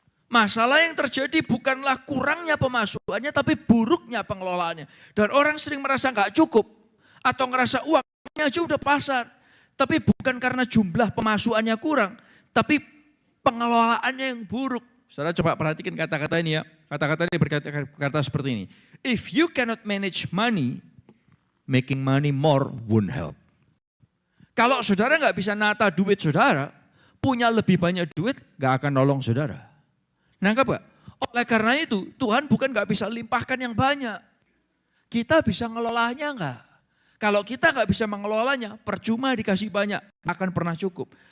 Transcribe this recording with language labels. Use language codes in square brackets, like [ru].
[id] Masalah yang terjadi bukanlah kurangnya pemasukannya, tapi buruknya pengelolaannya. Dan orang sering merasa nggak cukup, atau ngerasa uangnya aja udah pasar. Tapi bukan karena jumlah pemasukannya kurang, tapi pengelolaannya yang buruk. Saudara coba perhatikan kata-kata ini ya. Kata-kata ini berkata seperti ini. [en] If you cannot manage money, making money more won't help. [id] Kalau saudara nggak bisa nata duit saudara, punya lebih banyak duit nggak akan nolong saudara. Nangkap gak? Oleh karena itu Tuhan bukan nggak bisa limpahkan yang banyak. Kita bisa ngelolanya nggak? Kalau kita nggak bisa mengelolanya, percuma dikasih banyak, akan pernah cukup.